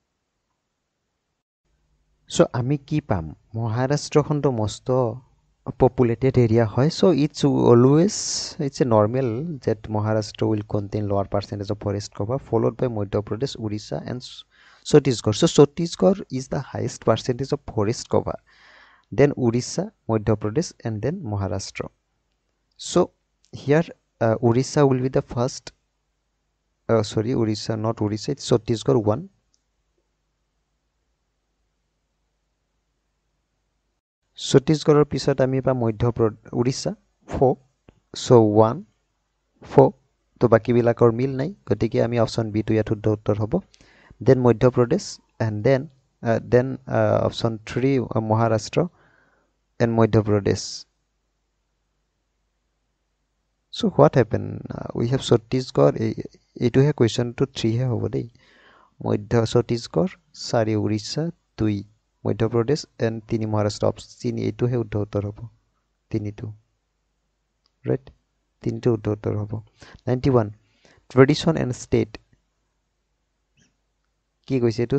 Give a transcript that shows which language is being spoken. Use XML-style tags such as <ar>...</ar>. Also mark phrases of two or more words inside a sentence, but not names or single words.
<as>সো আমি কি পাম? মহাৰাষ্ট্ৰখনটো মস্ত</as> <en>populated area hoy, so it's always it's a normal that Maharashtra will contain lower percentage of forest cover, followed by Madhya Pradesh, Odisha and Chhattisgarh. So Chhattisgarh is the highest percentage of forest cover, then Odisha, Madhya Pradesh and then Maharashtra. So here Odisha will be the first, sorry, Odisha, not Odisha, it's Chhattisgarh 1,</en> <as>Chhattisgarhৰ পিছত আমি পাম মধ্য উৰিষ্যা 4, so 1 4, তো বাকিবিলাকৰ মিল নাই, গতিকে আমি অপশ্যন বি টো ইয়াত শুদ্ধ উত্তৰ হ'ব।</as> <en>then Madhya Pradesh and then option 3 Maharashtra and Madhya Pradesh. so what happened? We have Chhattisgarh,</en> <as>এইটোহে কুৱেশ্যনটো 3 হে হ'ব দেই। মধ্য ছত্তীশগড়, 4 উৰিষ্যা, 2 মধ্য প্ৰদেশ এণ্ড 3 মহাৰাষ্ট্ৰ। অপশ্যন এইটোহে শুদ্ধ উত্তৰ হ'ব, 3টো, ৰাইট? 3টো শুদ্ধ উত্তৰ হ'ব। 91</as> <en>tradition and state,</en> <as>কি কৈছে এইটো?</as>